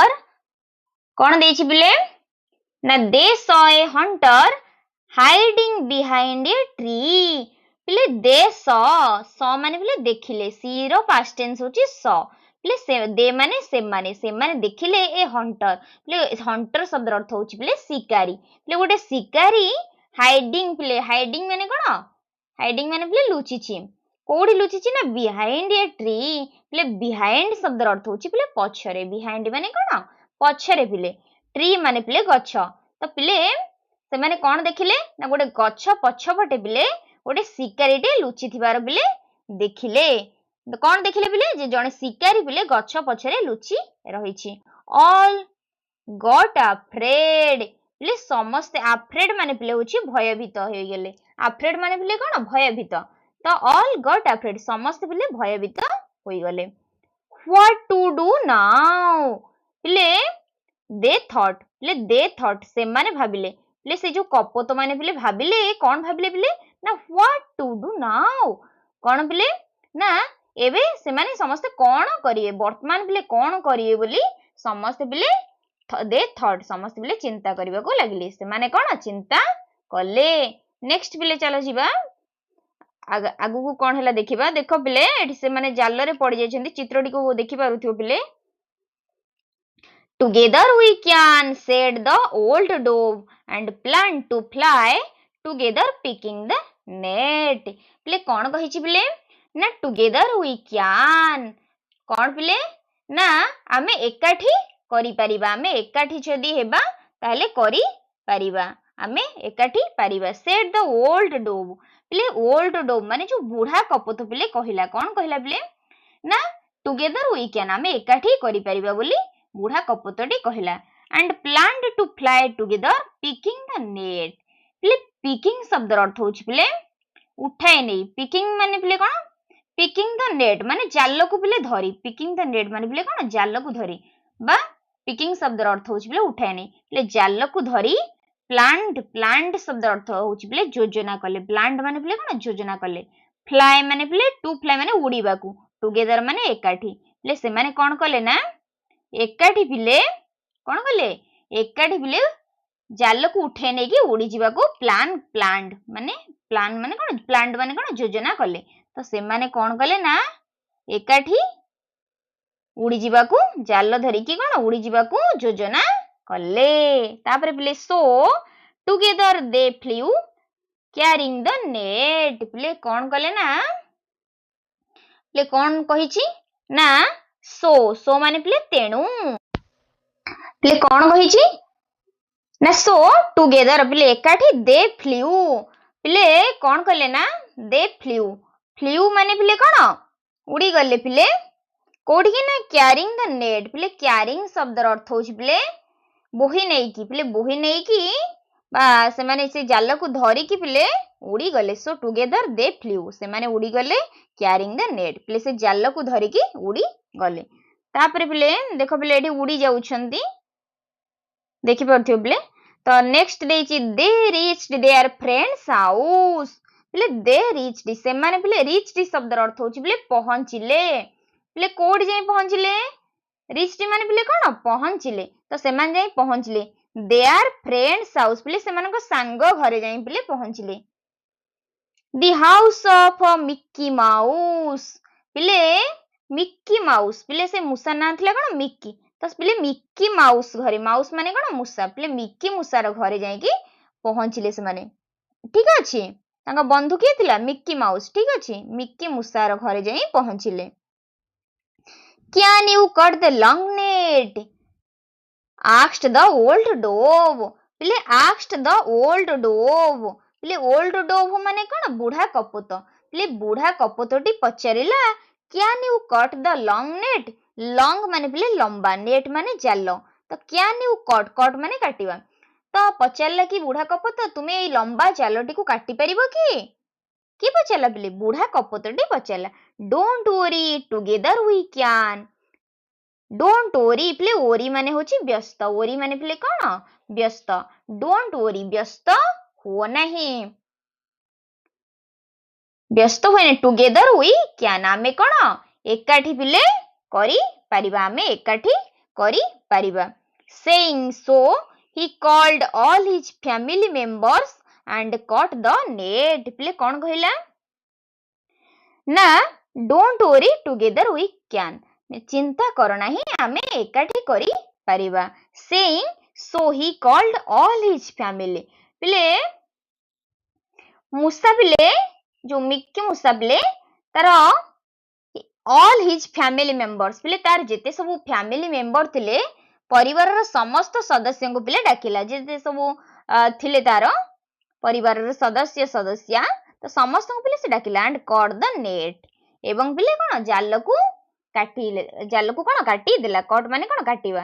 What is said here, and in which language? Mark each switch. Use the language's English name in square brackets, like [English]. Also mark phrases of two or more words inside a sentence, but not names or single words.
[Odia] କଣ ଦେଇଛି ପିଲେ ନା [English] they saw a hunter hiding behind a tree। [Odia] ପିଲେ [English] they saw [Odia] ମାନେ ପିଲେ ଦେଖିଲେ। see ର [English] past tense [Odia] ହଉଛି saw। ପିଲେ they ମାନେ ସେମାନେ ଦେଖିଲେ ଏ hunter। ପିଲେ hunter ଶବ୍ଦର ଅର୍ଥ ହଉଛି ପିଲେ ଶିକାରୀ। ପିଲେ ଗୋଟେ ଶିକାରୀ hiding ପିଲେ hiding ମାନେ କଣ hiding ମାନେ ପିଲେ ଲୁଚିଛି। କୋଉଠି ଲୁଚିଛି ନା [English] behind a tree। [Odia] ପିଲେ behind ଶବ୍ଦର ଅର୍ଥ ହଉଛି ପିଲେ ପଛରେ। behind ମାନେ କଣ ପଛରେ ପିଲେ। tree ମାନେ ପିଲେ ଗଛ। ତ ପିଲେ ସେମାନେ କଣ ଦେଖିଲେ ନା ଗୋଟେ ଗଛ ପଛପଟେ ପିଲେ ଗୋଟେ ଶିକାରୀଟେ ଲୁଚିଥିବାର ପିଲେ ଦେଖିଲେ। କଣ ଦେଖିଲେ ପିଲେ ଯେ ଜଣେ ଶିକାରୀ ପିଲେ ଗଛ ପଛରେ ଲୁଚି ରହିଛି। [English] all got afraid। [Odia] ପିଲେ ସମସ୍ତେ afraid ମାନେ ପିଲେ ହଉଛି ଭୟଭୀତ ହେଇଗଲେ। afraid ମାନେ ପିଲେ କଣ ଭୟଭୀତ। ତ [English] all got afraid [Odia] ସମସ୍ତେ ପିଲେ ଭୟଭୀତ ହୋଇଗଲେ। [English] what to do now। ପିଲେ they thought। [Odia] ପିଲେ [English] they thought [Odia] ସେମାନେ ଭାବିଲେ। ପିଲେ ସେ ଯୋଉ କପୋତ ମାନେ ପିଲେ ଭାବିଲେ କଣ ଭାବିଲେ ପିଲେ ନା [English] what to do now। [Odia] କଣ ପିଲେ ନା ଏବେ ସେମାନେ ସମସ୍ତେ କଣ କରିବେ ବର୍ତ୍ତମାନ ପିଲେ କଣ କରିବେ ବୋଲି ସମସ୍ତେ ପିଲେ [English] they thought [Odia] ସମସ୍ତେ ପିଲେ ଚିନ୍ତା କରିବାକୁ ଲାଗିଲେ। ସେମାନେ କଣ ଚିନ୍ତା କଲେ। ନେକ୍ସଟ ପିଲେ ଚାଲ ଯିବା ଆଗକୁ କଣ ହେଲା ଦେଖିବା। ଦେଖ ପିଲେ ଏଠି ସେମାନେ ଜାଲରେ ପଡି ଯାଇଛନ୍ତି। ଚିତ୍ରଟିକୁ ଦେଖିପାରୁଥିବ ପିଲେ। [English] Together we can, said the old dove and planned to fly together picking the net। [Odia] ପିଲେ କଣ କହିଛି ପିଲେ ନା [English] together we can [Odia] କଣ ପିଲେ ନା ଆମେ ଏକାଠି କରିପାରିବା। ଆମେ ଏକାଠି ଯଦି ହେବା ତାହେଲେ କରିପାରିବା। ଆମେ ଏକାଠି ପାରିବା। [English] said the old dove। [Odia] ପିଲେ [English] old dove [Odia] ମାନେ ଯୋଉ ବୁଢା କପୋତ ପିଲେ କହିଲା। କଣ କହିଲା ପିଲେ ନା [English] together we can [Odia] ଆମେ ଏକାଠି କରିପାରିବା ବୋଲି ବୁଢା କପୋତଟି କହିଲା। [English] and planned to fly together picking the net। [Odia] ପିଲେ picking ଶବ୍ଦର ଅର୍ଥ ହଉଛି ପିଲେ ଉଠାଏ ନେଇ। picking ମାନେ ପିଲେ କଣ [English] picking the net [Odia] ମାନେ ଜାଲକୁ ପିଲେ ଧରି। [English] picking the net [Odia] ମାନେ ପିଲେ କଣ ଜାଲକୁ ଧରି ବା picking ଶବ୍ଦର ଅର୍ଥ ହଉଛି ପିଲେ ଉଠାଏ ନେଇ। ପିଲେ ଜାଲକୁ ଧରି planned ଶବ୍ଦର ଅର୍ଥ ହଉଛି ପିଲେ ଯୋଜନା କଲେ। planned ମାନେ ପିଲେ କଣ ଯୋଜନା କଲେ। fly ମାନେ ପିଲେ [English] to fly [Odia] ମାନେ ଉଡିବାକୁ। together ମାନେ ଏକାଠି। ପିଲେ ସେମାନେ କଣ କଲେ ନା ଏକାଠି ପିଲେ କଣ କଲେ ଏକାଠି ପିଲେ ଜାଲକୁ ଉଠେଇ ନେଇକି ଉଡିଯିବାକୁ planned ମାନେ କଣ ଯୋଜନା କଲେ। ତ ସେମାନେ କଣ କଲେ ନା ଏକାଠି ଉଡିଯିବାକୁ ଜାଲ ଧରିକି କଣ ଉଡିଯିବାକୁ ଯୋଜନା କଲେ। ତାପରେ ପିଲେ [English] so together they flew carrying the net। [Odia] ପିଲେ କଣ କଲେ ନା ପିଲେ କଣ କହିଛି ନା so ମାନେ ପିଲେ ତେଣୁ। ପିଲେ କଣ କହିଛି ନା [English] so together [Odia] ପିଲେ ଏକାଠି [English] they flew। [Odia] ପିଲେ କଣ କଲେ ନା [English] they flew [Odia] ମାନେ ପିଲେ କଣ ଉଡିଗଲେ ପିଲେ କୋଉଠିକି ନା [English] carrying the net। [Odia] ପିଲେ carrying ଶବ୍ଦର ଅର୍ଥ ହଉଛି ପିଲେ ବୋହି ନେଇକି। ପିଲେ ବୋହି ନେଇକି ବା ସେମାନେ ସେ ଜାଲକୁ ଧରିକି ପିଲେ ଉଡିଗଲେ। [English] so together they flew [Odia] ସେମାନେ ଉଡିଗଲେ [English] carrying the net। [Odia] ପିଲେ ସେ ଜାଲକୁ ଧରିକି ଉଡିଗଲେ। ତାପରେ ପିଲେ ଦେଖ ପିଲେ ଏଠି ଉଡି ଯାଉଛନ୍ତି ଦେଖିପାରୁଥିବ ପିଲେ। ତ ନେକ୍ସଟ ଦେଇଛି [English] they reached their friend's house। [Odia] ପିଲେ [English] they reached [Odia] ସେମାନେ ପିଲେ reached ଶବ୍ଦର ଅର୍ଥ ହଉଛି ପିଲେ ପହଞ୍ଚିଲେ। ପିଲେ କୋଉଠି ଯାଇ ପହଞ୍ଚିଲେ reached ମାନେ ପିଲେ କଣ ପହଞ୍ଚିଲେ। ତ ସେମାନେ ଯାଇ ପହଞ୍ଚିଲେ [English] their friend's house। [Odia] ପିଲେ ସେମାନଙ୍କ ସାଙ୍ଗ ଘରେ ଯାଇ ପିଲେ ପହଞ୍ଚିଲେ। [English] the house of Mickey Mouse। [Odia] ପିଲେ ମିକି ମାଉସ ପିଲେ ସେ ମୂଷା ନାଁ ଥିଲା କଣ ମିକି। ତ ପିଲେ ମିକି ମାଉସ ଘରେ ମାଉସ ମାନେ କଣ ମୂଷା। ପିଲେ ମିକି ମୂଷାର ଘରେ ଯାଇକି ପହଞ୍ଚିଲେ ସେମାନେ। ଠିକ ଅଛି ତାଙ୍କ ବନ୍ଧୁ କିଏ ଥିଲା ମିକି ମାଉସ। ଠିକ ଅଛି ମିକି ମୂଷାର ଘରେ ଯାଇ ପହଞ୍ଚିଲେ। [English] can you cut the long net asked the old dove। [Odia] ପିଲେ [English] asked the old dove [Odia] ପିଲେ [English] old dove [Odia] ମାନେ କଣ ବୁଢା କପୋତ। ପିଲେ ବୁଢା କପୋତଟି ପଚାରିଲା [English] can you cut the long net. [Odia] ଲଙ୍ଗ ମାନେ ପିଲେ ଲମ୍ବା, ନେଟ୍ ମାନେ ଜାଲ। ତ [English] can you cut, [Odia] କଟ୍ ମାନେ କାଟିବା। ତ ପଚାରିଲା କି ବୁଢା କପୋତ ତୁମେ ଏଇ ଲମ୍ବା ଜାଲଟିକୁ କାଟି ପାରିବ କି? କିଏ ପଚାରିଲା ପିଲେ? ବୁଢା କପୋତଟି ପଚାରିଲା। [English] don't worry, together we can. don't worry [Odia] ପିଲେ ୱରି ମାନେ ହଉଛି ବ୍ୟସ୍ତ, ୱରି ମାନେ ପିଲେ କଣ? ବ୍ୟସ୍ତ। [English] don't worry [Odia] ବ୍ୟସ୍ତ ହୁଅ ନାହିଁ, ବ୍ୟସ୍ତ ହୁଏ। [English] together we can [Odia] ଆମେ କଣ? ଏକାଠି ପିଲେ କରିପାରିବା, ଆମେ ଏକାଠି କରିପାରିବା। [English] Saying so, he called all his family members and caught the net. [Odia] ପିଲେ କଣ କହିଲା? [English] ନା don't worry, together we can. [Odia] ଚିନ୍ତା କର ନାହିଁ, ଆମେ ଏକାଠି କରିପାରିବା। [English] Saying so, he called all his family. [Odia] ପିଲେ ମୂଷା ପିଲେ ଯୋଉ ମିକି ମୂଷା ପିଲେ ତାର [English] all his family members [Odia] ପିଲେ ତାର ଯେତେ ସବୁ [English] family member [Odia] ଥିଲେ, ପରିବାରର ସମସ୍ତ ସଦସ୍ୟଙ୍କୁ ପିଲେ ଡାକିଲା। ଯେତେ ସବୁ ଥିଲେ ତାର ପରିବାରର ସଦସ୍ୟା ତ ସମସ୍ତଙ୍କୁ ପିଲେ ସେ ଡାକିଲା। [English] and caught the net [Odia] ଏବଂ ପିଲେ କଣ? ଜାଲକୁ କଣ କାଟିଦେଲା। କଟ୍ ମାନେ କଣ? କାଟିବା।